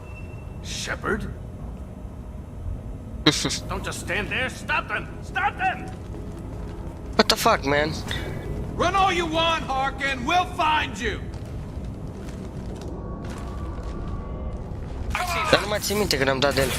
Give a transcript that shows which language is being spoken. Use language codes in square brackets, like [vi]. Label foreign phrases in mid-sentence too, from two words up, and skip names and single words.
[en] Shepard? Don't just stand there. Stop them! Stop them! What the fuck, man? Run all you want, Harkin. We'll find you. [ro] Dar nu mai țin minte că ne-am dat de el.